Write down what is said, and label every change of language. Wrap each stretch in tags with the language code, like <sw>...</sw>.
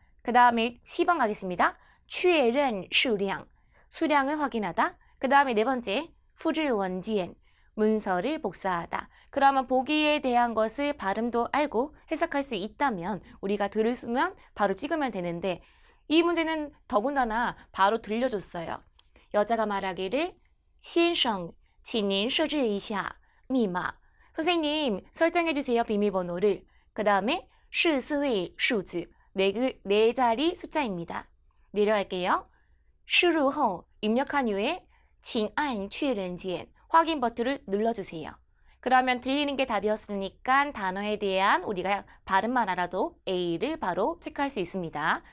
<ko>그 다음에 C번 가겠습니다.</ko> <zh>确认数量,</zh> <ko>수량을 확인하다. 그 다음에 네 번째,</ko> <zh>复制文件,</zh> <ko>문서를 복사하다. 그러면 보기에 대한 것을 발음도 알고 해석할 수 있다면 우리가 들으면 바로 찍으면 되는데 이 문제는 더군다나 바로 들려줬어요. 여자가 말하기를</ko> <zh>先生,请您设置一下密码.</zh> <ko>선생님, 설정해주세요. 비밀번호를. 그 다음에</ko> <zh>是四位数字,</zh> <ko>네 자리 숫자입니다. 내려갈게요.</ko> <zh>输入后,</zh> <ko>입력한 후에</ko> <zh>请按确认键,</zh> <ko>확인 버튼을 눌러주세요. 그러면 들리는 게 답이었으니까 단어에 대한 우리가 발음만 알아도 A를 바로 체크할 수 있습니다.</ko>